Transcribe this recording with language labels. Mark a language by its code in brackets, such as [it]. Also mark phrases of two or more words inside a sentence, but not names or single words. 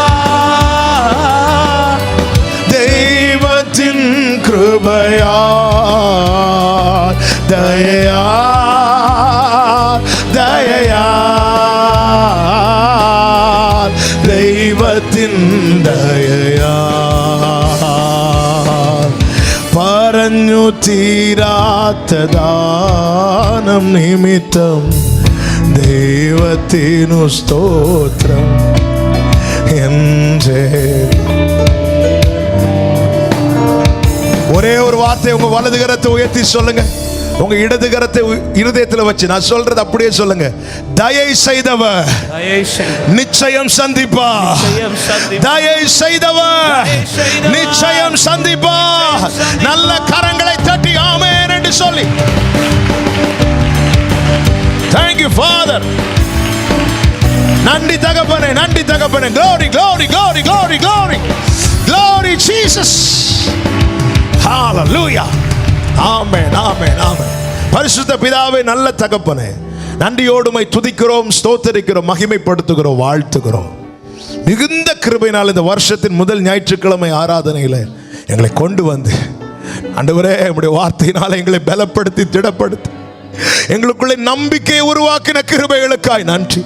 [ta] தெய்வத்தின் கிருபையா தயையா தயையா தெய்வத்தின் தயையா [ml] പറഞ്ഞു തീരാത്ത ദാനം നിമിത്തം ദൈവത്തിനു സ്തോത്രം എൻ്റെ. [ta] ஒரே ஒரு வார்த்தை உங்க வலது கரத்தை உயர்த்தி சொல்லுங்க, உங்க இடது கரத்தை இருதயத்தில் வச்சு நான் சொல்றது அப்படியே சொல்லுங்க. தயை செய்தவர் நிச்சயம் சந்திப்பா, தயை செய்தவர் நிச்சயம் சந்திப்பா. நல்ல கரங்களை தட்டி ஆமென் என்று சொல்லி [en] Thank you Father. [ta] நன்றி தகப்பனே, நன்றி தகப்பனே. [en] Glory, glory, glory, glory, glory, glory Jesus. Hallelujah. [ta] ஆமென், ஆமென், ஆமென். பரிசுத்த பிதாவே, நல்ல தகப்பனே, நன்றியோடுமை துதிக்கிறோம், ஸ்தோத்தரிக்கிறோம், மகிமைப்படுத்துகிறோம், வாழ்த்துகிறோம். மிகுந்த கிருபையினால் இந்த வருஷத்தின் முதல் ஞாயிற்றுக்கிழமை ஆராதனையில் எங்களை கொண்டு வந்து ஆண்டவரே உம்முடைய வார்த்தையினால் எங்களை பலப்படுத்தி திடப்படுத்தி எங்களுக்குள்ளே நம்பிக்கையை உருவாக்கின கிருபைகளுக்காய் நன்றி.